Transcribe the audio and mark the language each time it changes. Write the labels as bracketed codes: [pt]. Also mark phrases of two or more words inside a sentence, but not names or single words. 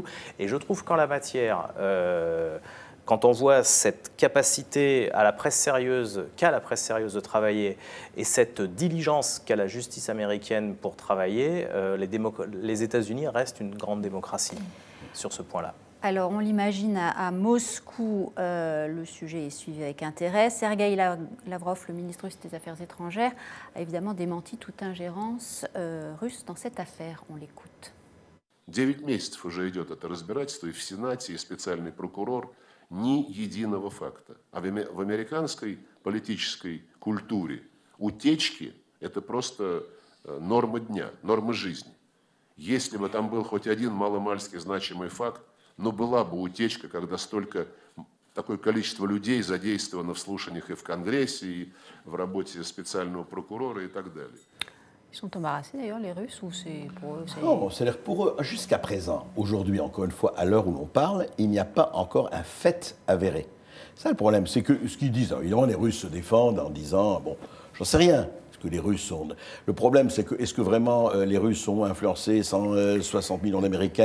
[fr] Et je trouve qu'en la matière... quand on voit cette capacité qu'a la presse sérieuse de travailler et cette diligence qu'a la justice américaine pour travailler, les États-Unis restent une grande démocratie sur ce point-là. Alors, on l'imagine à Moscou, le sujet est suivi avec intérêt. Sergueï Lavrov, le ministre russe des Affaires étrangères, a évidemment démenti toute ingérence russe dans cette affaire. On l'écoute. [ru] 9 месяцев уже идет это разбирательство и в Сенате, и специальный прокурор. Ни единого факта. А в американской политической культуре утечки – это просто норма дня, норма жизни. Если бы там был хоть один маломальски значимый факт, но была бы утечка, когда такое количество людей задействовано в слушаниях и в Конгрессе, и в работе специального прокурора и так далее. [fr] Ils sont embarrassés d'ailleurs, les Russes, ou c'est pour eux? Non, c'est-à-dire pour eux, jusqu'à présent, aujourd'hui, encore une fois, à l'heure où l'on parle, il n'y a pas encore un fait avéré. Ça, le problème, c'est que ce qu'ils disent, évidemment, les Russes se défendent en disant, bon, j'en sais rien, ce que les Russes sont. Le problème, c'est que, est-ce que vraiment les Russes ont influencé 160 millions d'Américains?